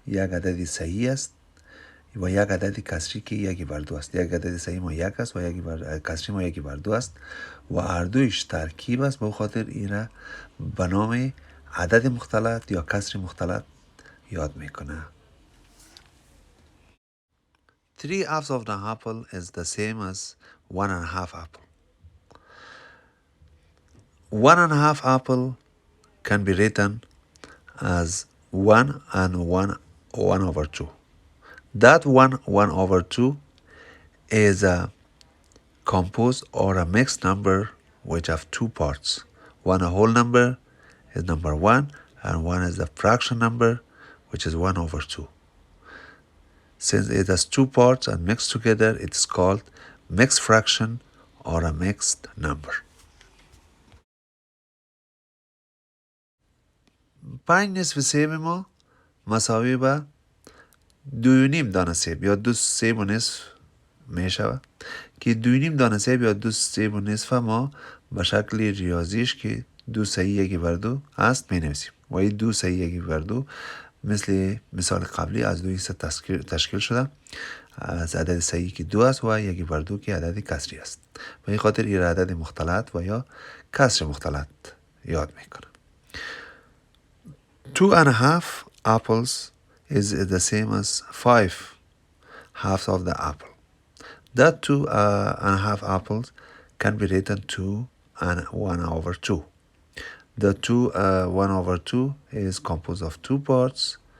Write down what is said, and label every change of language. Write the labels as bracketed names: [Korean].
[Persian] یک عدد صحیح است و یک عدد کسری که 1 بر 2 است. یک عدد صحیح ما 1 است و کسری ما 1 بر 2 است و اردویش ترکیب است. به خاطر این را به نام عدد مختلط یا کسر مختلط یاد میکنه. [English] 3 halves of the apple is the same as 1.5 apple. 1.5 apple can be written as 1 and 1 over 2. That 1 over 2 is a composed or a mixed number which have 2 parts. One a whole number is number 1 and one is the fraction number which is 1 over 2. Since it has 2 parts and mixed together, it is called mixed fraction or a mixed number. [Persian] 5 نصف سیب ما مساوی به 2.5 دانه سیب یا 2 سیب و نصف می شود که 2.5 دانه سیب یا 2 سیب و نصف ما به شکل ریاضیش که 2 صحیح 1 بر 2 هست می نویسیم و این 2 صحیح 1 بر 2 مثل مثال قبلی از 2 تشکیل شده از عدد صحیح که 2 است و 1 بر 2 که عدد کسری است. به این خاطر این عدد مختلط و یا کسر مختلط یاد میکنم. [English] 2.5 apples is the same as 5 halves of the apple. That 2.5 apples can be written 2 and 1 over 2. The 1 over 2 is composed of two parts.